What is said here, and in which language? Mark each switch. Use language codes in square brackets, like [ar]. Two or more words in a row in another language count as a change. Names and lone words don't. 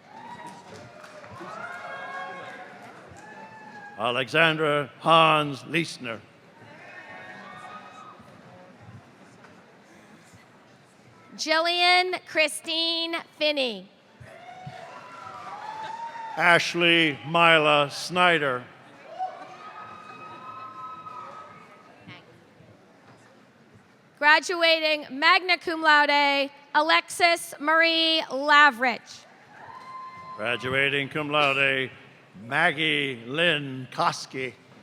[en] Alexandra Hans Leisner. Jillian Christine Finney. Ashley Mila Snyder. Graduating [la] magna cum laude, [en] Alexis Marie Lavrich. Graduating [la] cum laude, [en] Maggie Lynn Koski.